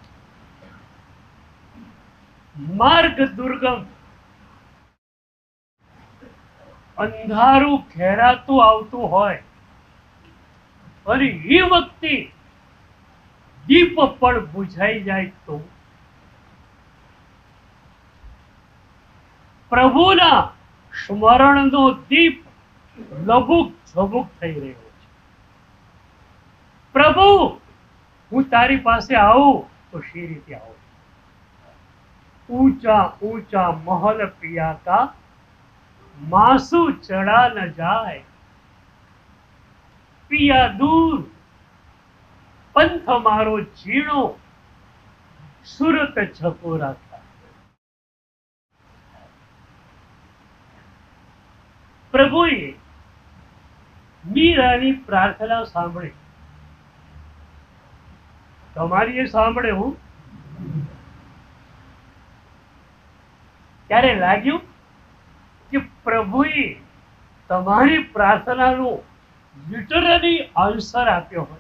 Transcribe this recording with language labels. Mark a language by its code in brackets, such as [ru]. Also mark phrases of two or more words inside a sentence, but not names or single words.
[gu] માર્ગ દુર્ગમ, અંધારું ઘેરાતું આવતું હોય અને એ વખતે દીપ પણ બુઝાઈ જાય તો પ્રભુના સ્મરણનો દીપ લબુક ઝબુક થઈ રહ્યો છે. પ્રભુ, હું તારી પાસે આવું તો શી રીતે આવું? [raj] ऊंचा ऊंचा महल पिया का मासू चढ़ा न जाए, पिया दूर पंथ मारो जीणो सुरत झकोरा था. [gu] પ્રભુએ મીરાની પ્રાર્થના સાંભળી. તમારી એ સાંભળે હું ત્યારે લાગ્યું કે પ્રભુએ તમારી પ્રાર્થનાનો [en] literally answer [gu] આપ્યો હોય.